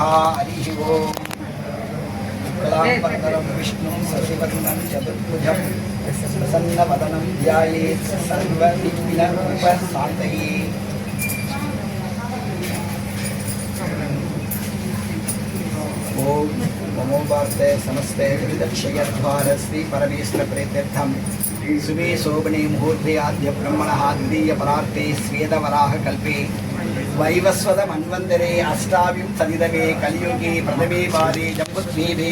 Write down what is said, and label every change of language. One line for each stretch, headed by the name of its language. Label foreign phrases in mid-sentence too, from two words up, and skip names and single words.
Sanskrit: హరి ఓం. కళాంబరం విష్ణు సర్వవర్ణం చతుర్భుజం ప్రసన్నవదనం ధ్యాయేత్ సర్వవిఘ్నోపశాంతయే. ओम नमो भारते समस्ते विदक्षयद्वार श्री परमेश्वर प्रेत्यर्थम सुबे शोभने मुहूर्ते आद्य ब्रह्मणः द्वितीय परार्थे स्वेदवराह कल्पे वैवस्वत मन्वन्तरे अष्टाविंशतितमे कलियुगे प्रथमे पादे जम्बुद्वीपे